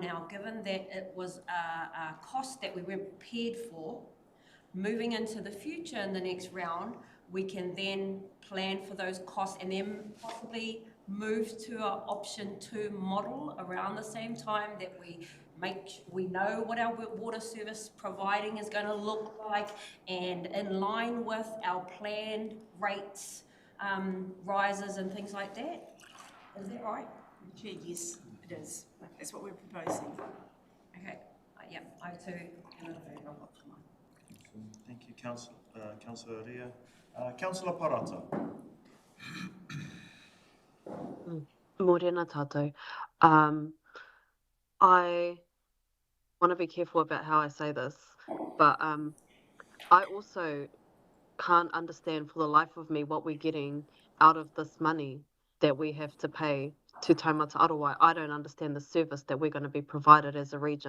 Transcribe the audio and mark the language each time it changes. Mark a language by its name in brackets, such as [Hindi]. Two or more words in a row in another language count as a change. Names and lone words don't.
[English] now, given that it was a cost that we weren't prepared for, moving into the future in the next round, we can then plan for those costs and then possibly move to our option 2 model around the same time, that we know what our water service providing is going to look like, and in line with our planned rates, rises and things like that. Is that right? Chair, yes, it is. That's what we're proposing. Okay, yeah, I too am in favour of option 1. Thank you, Councillor Ria. Councillor Parata. [Māori] Morena tātou. [English] I want to be careful about how I say this, but I also can't understand for the life of me what we're getting out of this money that we have to pay to Taumata Arowai. I don't understand the service that we're going to be provided as a region.